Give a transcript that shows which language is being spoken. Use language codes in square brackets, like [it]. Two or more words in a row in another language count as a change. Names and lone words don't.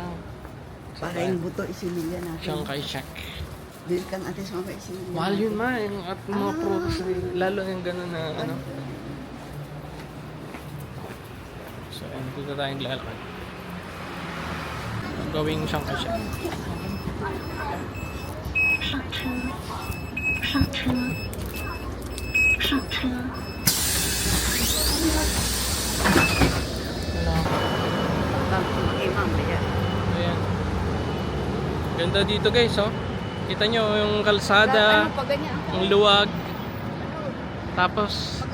[tl] para yung buto isimilya natin. Chiang Kai-shek. [ceb] Dili kang atis mga isimilya. [tl] Mahal yun ma, yung at mga prutas, lalo yung gano'n na ano. So, ayun, dito tayong lalakad. Gawing Chiang Kai-shek. [zh] 上车，上车，上车。 [tl] Ayan. Ganda dito guys, oh. Kita nyo yung kalsada, Ano pa ganyan? yung luwag. Tapos,